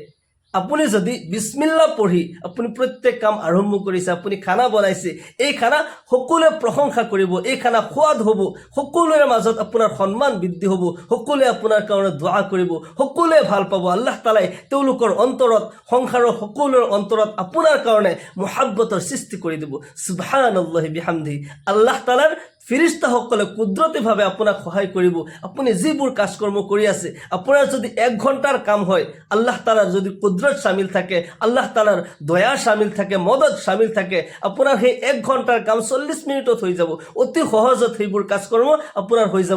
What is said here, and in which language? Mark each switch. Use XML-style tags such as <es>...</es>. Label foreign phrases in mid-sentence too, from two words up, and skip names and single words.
<as>আপুনি যদি বিসমিল্লাহ পঢ়ি আপুনি প্ৰত্যেক কাম আৰম্ভ কৰিছে, আপুনি খানা বনাইছে, এই খানা সকলোৱে প্ৰশংসা কৰিব, এই খানা সোৱাদ হ'ব, সকলোৰে মাজত আপোনাৰ সন্মান বৃদ্ধি হ'ব, সকলোৱে আপোনাৰ কাৰণে দুআ কৰিব, সকলোৱে ভাল পাব, আল্লাহ তাআলাই তেওঁলোকৰ অন্তৰত, সংসাৰৰ সকলোৰে অন্তৰত আপোনাৰ কাৰণে মহাব্বতৰ সৃষ্টি কৰি দিব।</as> <ar>سبحان الله وبحمده,</ar> <as>আল্লাহ তাআলাৰ ফেৰেশতাসকলে কুদৰতীভাৱে আপোনাক সহায় কৰিব। আপুনি যিবোৰ কাজকৰ্ম কৰি আছে, আপোনাৰ যদি 1 ঘণ্টাৰ কাম হয়, আল্লাহ তাআলাৰ যদি কুদৰত শামিল থাকে, আল্লাহ তাআলাৰ দয়া শামিল থাকে, মদত শামিল থাকে, আপোনাৰ সেই 1 ঘণ্টাৰ কাম 40 মিনিটত হৈ যাব, অতি সহজত সেইবোৰ কাজকৰ্ম আপোনাৰ হৈ যাব।</as>